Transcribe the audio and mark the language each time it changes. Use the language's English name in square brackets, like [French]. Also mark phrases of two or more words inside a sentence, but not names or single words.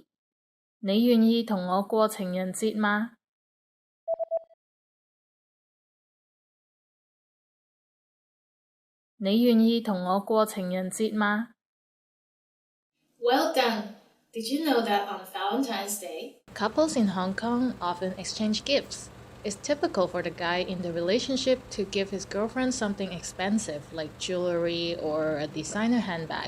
[Cantonese] 你願意同我過情人節嗎？你願意同我過情人節嗎？ [English] Well done! Did you know that on Valentine's Day, Couples in Hong Kong often exchange gifts. It's typical for the guy in the relationship to give his girlfriend something expensive like jewelry or a designer handbag.